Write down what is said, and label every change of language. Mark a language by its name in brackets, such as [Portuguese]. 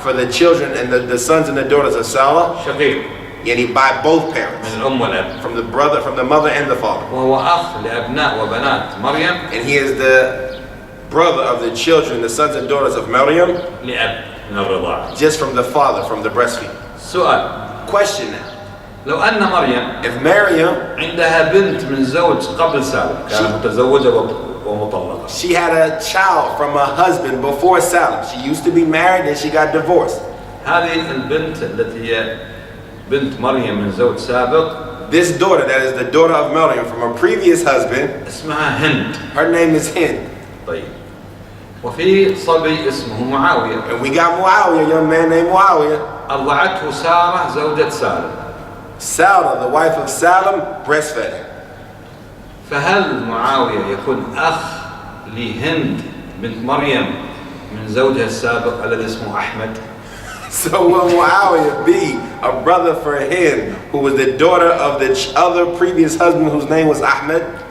[English] for the children and the sons and the daughters of Salah, [Arabic] شقيق [English] and by both parents, [Arabic] من الأم والأب. [English] from the mother and the father. [Arabic] وهو أخ لأبناء وبنات مريم [English] And he is the brother of the children, the sons and daughters of Maryam, [Arabic] لأب من الرضاعة. [English] just from the father, from the breastfeeding. [Arabic] سؤال: [English] Question now. [Arabic] لو أن مريم [English] If Maryam, [Arabic] عندها بنت من زوج قبل سالم، كانت متزوجة ومطلقة، [English] she had a child from a husband before Salim. She used to be married and she got divorced. [Arabic] هذه البنت التي هي بنت مريم من زوج سابق [English] This daughter, that is the daughter of Maryam from her previous husband, [Arabic] اسمها هند. [English] her name is Hind. [Arabic] طيب. وفي صبي اسمه معاوية، [English] And we got Muawiyah, a young man named Muawiyah. [Arabic] أرضعته سارة زوجة سالم. [English] Salah, the wife of Salim, breastfed him. [Arabic] فهل معاوية يكون أخ لهند بنت مريم من زوجها السابق الذي اسمه أحمد؟ [English] So will Muawiyah be a brother for Hind, who was the daughter of the other previous husband whose name was Ahmed?